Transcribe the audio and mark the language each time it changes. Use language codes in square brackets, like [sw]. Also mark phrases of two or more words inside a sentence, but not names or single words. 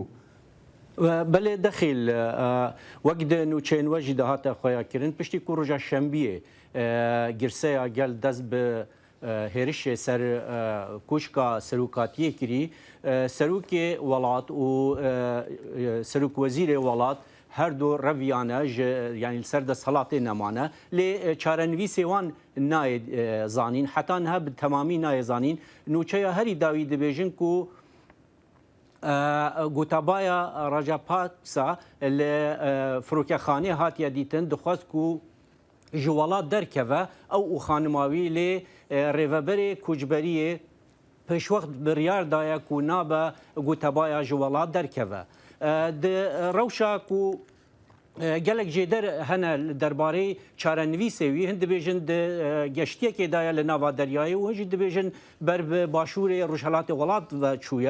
[ku] بەێ دەخیل وەک نوچێن وەژی داهاتە خۆیاکردن پشتی کو ڕۆژە شەمبیە گرسەیە گەل دەست بە هێرشێ سەر کوشکە سەرۆکاتیە کردی سەرۆکێ وڵات و سەرۆک وەزیرێ وڵات هەردوو ڕەڤیانە ینی سەر دەسەڵاتێ نەمانە لێ چارەنویسێ وان نایە زانین حتان هە تەمامی نایە زانین نوچەیە هەری داوی دەبێژن و گۆتابایە ڕاجاپاکسا لە فرۆکەخانەیە هاتیە دیتن دەخواست و ji welat derkeve ew û xanimawî lê rêveberê koçberiyê pêşwext biryar daye ku nabe gotebaya ji welat derkeve. Di rewşa ku gelek jêder hene derbarê çarenivîsê wî hin dibêjin di geştiyekê daye li nava deryayê û hin jî dibêjin ber bi başûrê Rojhilatê welat ve çûye.